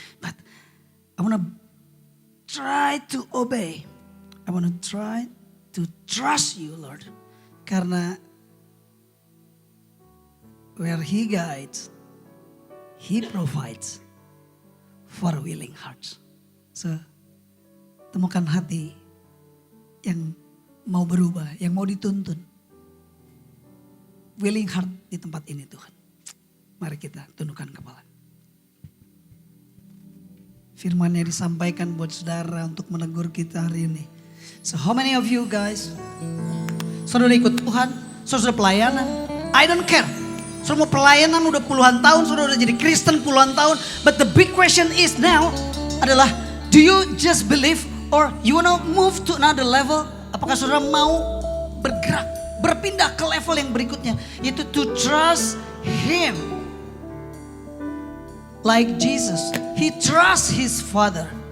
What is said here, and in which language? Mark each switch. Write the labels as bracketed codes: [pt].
[en] But I want to try to obey. I want to try to trust you, Lord. [id] Karena [en] where He guides, He provides for willing hearts. [id] So, temukan hati yang mau berubah, yang mau dituntun. [en] Willing heart [id] di tempat ini Tuhan. Mari kita tundukkan kepala. Firman-Nya disampaikan buat saudara untuk menegur kita hari ini. [en] So how many of you guys, [id] saudara ikut Tuhan, saudara pelayanan, [en] I don't care. [id] Saudara mau pelayanan udah puluhan tahun, saudara udah jadi Kristen puluhan tahun. [en] But the big question is now [id] adalah, [en] do you just believe or you wanna move to another level? [id] Apakah saudara mau bergerak, berpindah ke level yang berikutnya, yaitu [en] to trust Him. Like Jesus, He trusts His Father.